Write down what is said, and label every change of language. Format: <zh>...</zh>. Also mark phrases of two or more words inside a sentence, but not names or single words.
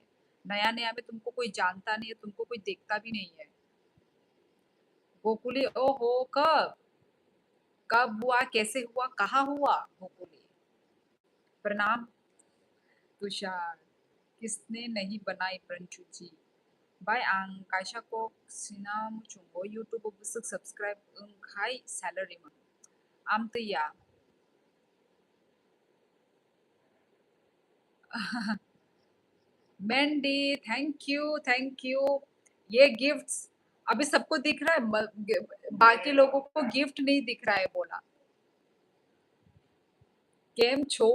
<hi>नया नया में तुमको कोई जानता नहीं है, तुमको कोई देखता भी नहीं है। गोकुली, ओहो, कब? कब हुआ, कैसे हुआ, कहाँ हुआ गोकुली? प्रणाम तुषार। किसने नहीं बनाई प्रंचू जी?</hi> <trp>Bei ang kaisa ko sinamchunggo YouTube busuk subscribe khai salary mo. Amtiya.</trp> <en>मेंडी, thank you.</en> <hi>ये गिफ्ट्स अभी सबको दिख रहा है, बाकी लोगों को गिफ्ट नहीं दिख रहा है बोला।</hi> <gu>કેમ છો?</gu>